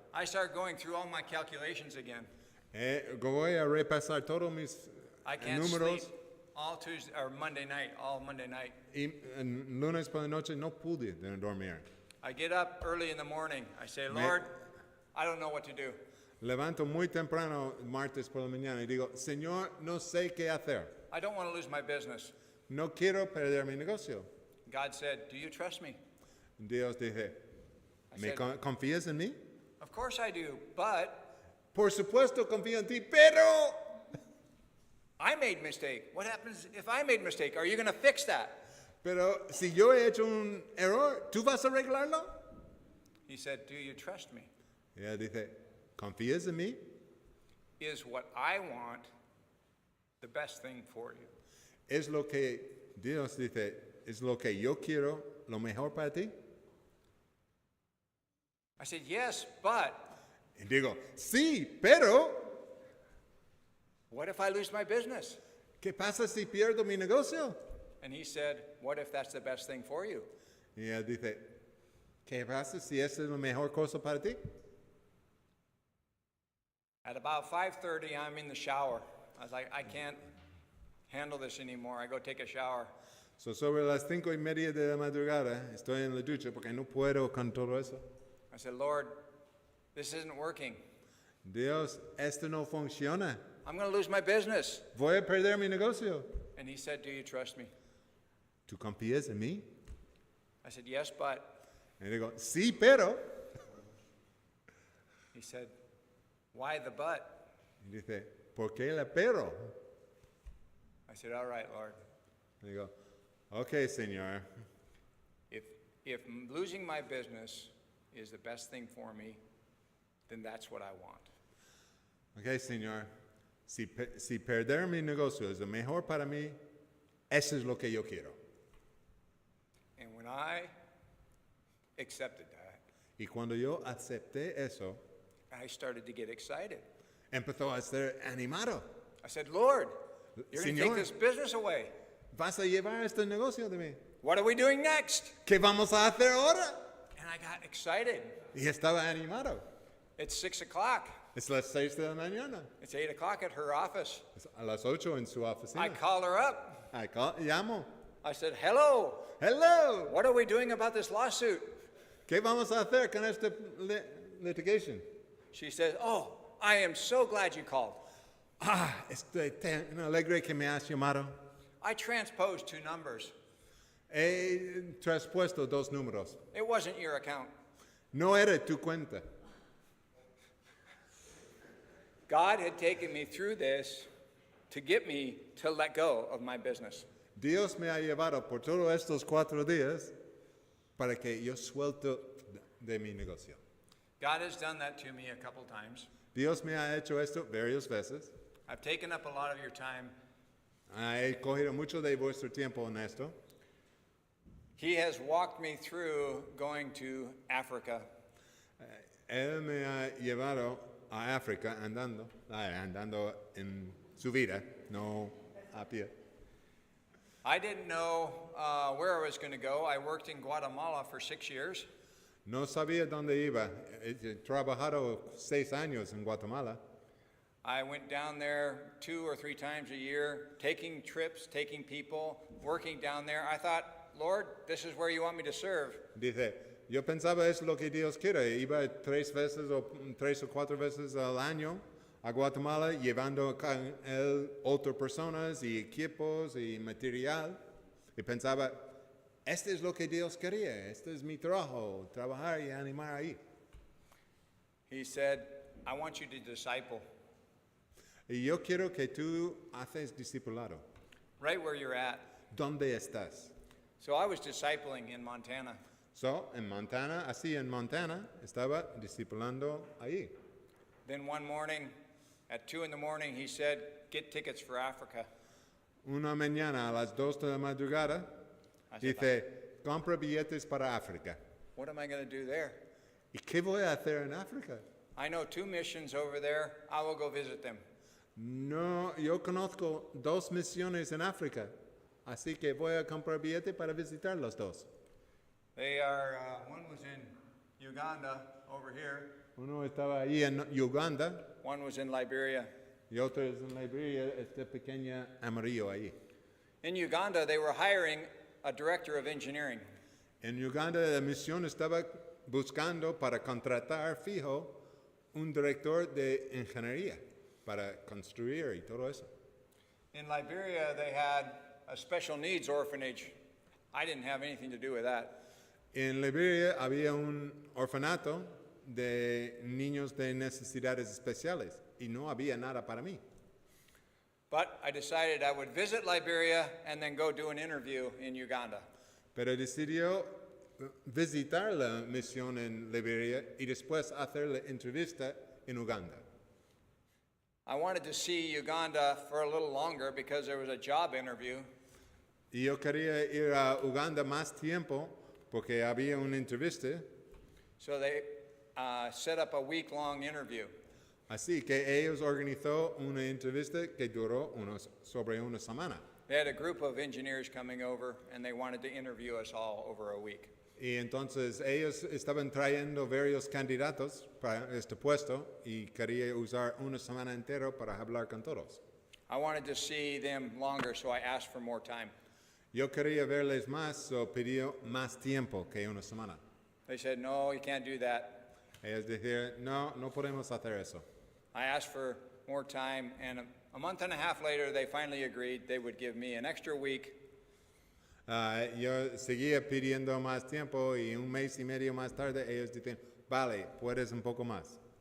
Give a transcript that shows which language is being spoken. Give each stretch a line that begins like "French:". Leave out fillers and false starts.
English: I start going through all my calculations again.
Spanish: Voy a repasar todos mis
English: I can't
Spanish: números.
English: sleep all Tuesday or Monday night, all Monday night.
Spanish: Y lunes por la noche no pude dormir.
English: I get up early in the morning. I say, Lord, I don't know what to do.
Spanish: Levanto muy temprano martes por la mañana y digo, Señor, no sé qué hacer.
English: I don't want to lose my business.
Spanish: No quiero perder mi negocio.
English: God said, do you trust me?
Spanish: Dios dije, ¿me
English: said-
Spanish: confías en mí?
English: Of course I do, but
Spanish: Por supuesto confío en ti, pero
English: I made mistake. What happens if I made mistake? Are you going to fix that?
Spanish: si yo he hecho un error, ¿tú vas a arreglarlo?
English: He said, do you trust me?
Spanish: Y él dice, ¿confías en mí?
English: Is what I want the best thing for you?
Spanish: Es lo que Dios dice, es lo que yo quiero, lo mejor para ti.
English: I said, yes, but
Spanish: Y digo, sí, pero
English: what if I lose my business?
Spanish: ¿qué pasa si pierdo mi negocio?
English: And he said, what if that's the best thing for you?
Spanish: Y él dice, ¿qué pasa si esa es la mejor cosa para ti?
English: At about 5:30, I'm in the shower. I was like, I can't handle this anymore. I go take a shower.
Spanish: So, sobre las 5:30 de la madrugada, estoy en la ducha porque no puedo con todo eso.
English: I said, Lord, this isn't working.
Spanish: Dios, esto no funciona.
English: I'm going to lose my business.
Spanish: Voy a perder mi negocio.
English: And he said, do you trust me?
Spanish: ¿Tú confías en mí?
English: I said, yes, but.
Spanish: Y digo, sí, pero.
English: He said, why the but?
Spanish: Y dice, ¿por qué la pero?
English: I said, all right, Lord.
Spanish: Y digo, ok, Señor.
English: If losing my business is the best thing for me, then that's what I want.
Spanish: Ok, Señor. Si perder mi negocio es lo mejor para mí, eso es lo que yo quiero.
English: And when I accepted that,
Spanish: Y cuando yo acepté eso,
English: I started to get excited.
Spanish: empezó a ser animado.
English: I said, Lord, you're going to take
Spanish: Señor.
English: this business away.
Spanish: ¿Vas a llevar este negocio de mí?
English: What are we doing next?
Spanish: ¿Qué vamos a hacer ahora?
English: And I got excited.
Spanish: Y estaba animado.
English: It's 6 o'clock.
Spanish: Es las 6 de la mañana.
English: It's 8 o'clock at her office.
Spanish: Es a las 8 en su
English: I
Spanish: oficina.
English: call her up.
Spanish: Llamo.
English: I said, hello, Hello. what are we doing about this lawsuit?
Spanish: ¿Qué vamos a hacer con este litigation?
English: She says, oh, I am so glad you called.
Spanish: Estoy tan alegre que me has llamado.
English: I transposed 2 numbers.
Spanish: He traspuesto 2 números.
English: It wasn't your account.
Spanish: No era tu cuenta.
English: God had taken me through this to get me to let go of my business.
Spanish: Dios me ha llevado por todos estos 4 días para que yo suelto de mi negocio.
English: God has done that to me a couple times.
Spanish: Dios me ha hecho esto varias veces.
English: I've taken up a lot of your time.
Spanish: He cogido mucho de vuestro tiempo en esto.
English: He has walked me through going to Africa.
Spanish: Él me ha llevado a África andando en su vida, no a pie.
English: I didn't know where I was going to go. I worked in Guatemala for 6 years.
Spanish: No sabía dónde iba. He trabajado 6 años en Guatemala.
English: I went down there 2 or 3 times a year, taking trips, taking people, working down there. I thought, Lord, this is where you want me to serve.
Spanish: Dice, yo pensaba es lo que Dios quiere. Iba 3 o 4 veces al año a Guatemala llevando con él otras personas y equipos y material. Y pensaba, este es lo que Dios quería. Este es mi trabajo, trabajar y animar ahí.
English: He said, I want you to disciple
Spanish: Y yo quiero que tú haces discipulado.
English: right where you're at.
Spanish: ¿Dónde estás?
English: So I was discipling in Montana.
Spanish: So, en Montana, estaba discipulando ahí.
English: Then one morning, at 2 in the morning, he said, "Get tickets for Africa."
Spanish: Una mañana a las 2 de la madrugada, dice, compra billetes para África.
English: What am I going to do there?
Spanish: ¿Y qué voy a hacer en África?
English: I know 2 missions over there. I will go visit them.
Spanish: No, yo conozco 2 misiones en África, así que voy a comprar billete para visitar los 2.
English: They are, one was in Uganda over here.
Spanish: Uno estaba ahí en Uganda
English: One was in Liberia.
Spanish: y otro es en Liberia, este pequeño amarillo ahí.
English: In Uganda, they were hiring a director of engineering.
Spanish: En Uganda la misión estaba buscando para contratar fijo un director de ingeniería para construir y todo eso.
English: In Liberia, they had a special needs orphanage. I didn't have anything to do with that.
Spanish: En Liberia había un orfanato de niños de necesidades especiales y no había nada para mí.
English: But I decided I would visit Liberia and then go do an interview in Uganda.
Spanish: Pero decidió visitar la misión en Liberia y después hacer la entrevista en Uganda.
English: I wanted to see Uganda for a little longer because there was a job interview.
Spanish: Y yo quería ir a Uganda más tiempo porque había una entrevista.
English: So they set up a week-long interview.
Spanish: Así que ellos organizó una entrevista que duró sobre una semana.
English: They had a group of engineers coming over and they wanted to interview us all over a week.
Spanish: Y entonces ellos estaban trayendo varios candidatos para este puesto y quería usar una semana entera para hablar con todos.
English: I wanted to see them longer, so I asked for more time.
Spanish: Yo quería verles más, so pidió más tiempo que una semana.
English: They said, "No, you can't do that."
Spanish: Ellos dijeron, no, no podemos hacer eso.
English: I asked for more time, and a month and a half later, they finally agreed they would give me an extra week.
Spanish: Yo seguía pidiendo más tiempo y un mes y medio más tarde ellos dijeron, vale, puedes un poco más.